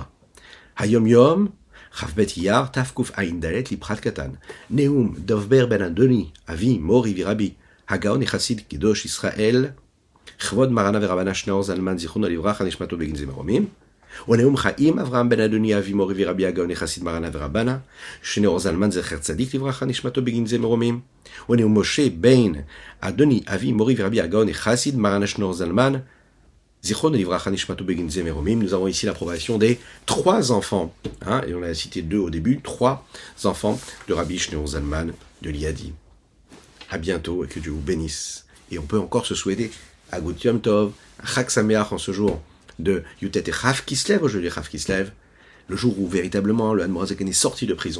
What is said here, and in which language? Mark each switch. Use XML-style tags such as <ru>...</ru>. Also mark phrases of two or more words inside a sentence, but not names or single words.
<he>היום יום, כ"ב אייר תקע"ד לפחת קטן, נאום דובר בן אדוני, אבי, מורי ורבי, הגאון החסיד קדוש ישראל, כבוד מרנה ורבנה שניאור זלמן זיכרונו לברכה נשמתו בגנזי מרומים, ונאום חיים אברהם בן אדוני אבי מורי ורבי הגאון חסיד מרנה ורבנה, שניאור זלמן זכר צדיק לברכה נשמתו בגנזי מרומים, ונאום משה בן אדוני אבי מורי ורבי הגאון חסיד מרנה שניאור זלמן, זיכרונו לברכה נשמתו בגנזי מרומים.</he> <fr>Nous avons ici l'approbation des 3 enfants, hein, et on a cité 2 au début, 3 enfants de Rabbi Shneor Zalman de Liadi. À bientôt et que Dieu vous bénisse. Et on peut encore se souhaiter à</fr> <yi>גוט יום טוב,</yi> <fr>à</fr> <he>חג שמח</he> <fr>en ce jour de Yutet et Chav Kislev, aujourd'hui Chav Kislev, le jour où véritablement le Admorazaken est sorti de prison.</fr>